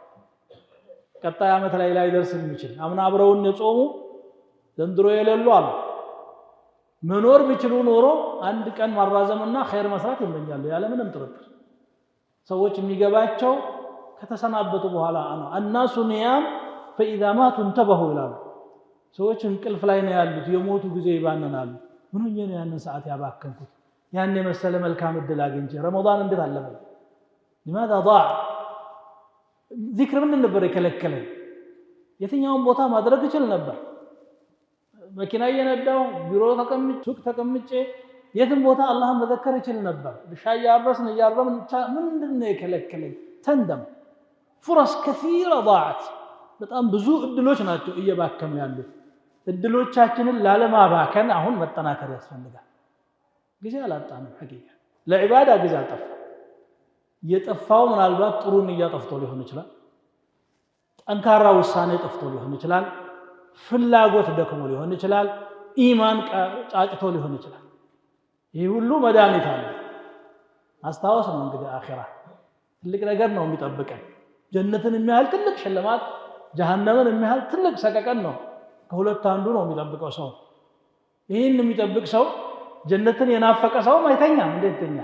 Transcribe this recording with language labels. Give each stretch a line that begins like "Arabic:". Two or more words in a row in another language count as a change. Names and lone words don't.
Amharic: ቀጣይ ዓመት ላይ ላይደርስ የሚችል አምና አብረውን የጾሙ ዘንድሮ የሌሉ አሉ። መኖር ቢችሉ ኖሮ አንድ ቀን ማራዘምና ኸይር መስራት ይመኛሉ ያለ ምንም ጥርጥር። ሰዎች የሚገባቸው ከተሰናበቱ በኋላ ነው።
Arabic: الناس نيام فإذا ماتوا انتبهوا
Amharic: ይላሉ። ሰዎች እንቅልፍ ላይ ነው ያሉት፣ የሞቱ ጊዜ ይባንናሉ። ምን ሆኜ ነው ያንን ሰዓት ያባከንኩት? ያን የመሰለ መልካም እድል አግኝቼ ረመዳን እንዴት አለፈኝ?
Arabic: لماذا ضاع?
Amharic: ዚክር ምን ነበር የከለከለኝ? የትኛውን ቦታ ማድረግ ይችል ነበር። መኪና እየነዳው ቢሮ ተቀምጬ ሱቅ ተቀምጬ የትም ቦታ አላህን መዘከር ይችል ነበር። ሻይ ያረስን እያረምን ምንድነው የከለከለኝ? ተንደም
Arabic: فرص كثيرة ضاعت።
Amharic: በጣም ብዙ እድሎች ናቸው እየባከኑ ያሉት። እድሎቻችንን ላለማባከን አሁን መጠናከር ያስፈልጋል። ጊዜ አላጣንም። ሐቂቃ ለዒባዳ ጊዜ አልጠፋ። የጠፋው ምናልባት ጥሩ ንያ ጠፍቶ ሊሆን ይችላል፣ ጠንካራ ውሳኔ ጠፍቶ ሊሆን ይችላል፣ ፍላጎት ደክሞ ሊሆን ይችላል፣ ኢማን ጫጭቶ ሊሆን ይችላል። ይህ ሁሉ መድኃኒት አለ። ማስታወስ ነው እንግዲህ አኺራ ትልቅ ነገር ነው የሚጠብቀን። ጀነትን የሚያህል ትልቅ ሽልማት፣ ጀሃነምን የሚያህል ትልቅ ሰቀቀን ነው ከሁለት አንዱ ነው የሚጠብቀው ሰው። ይህን የሚጠብቅ ሰው ጀነትን የናፈቀ ሰው አይተኛም። እንዴት ይተኛል?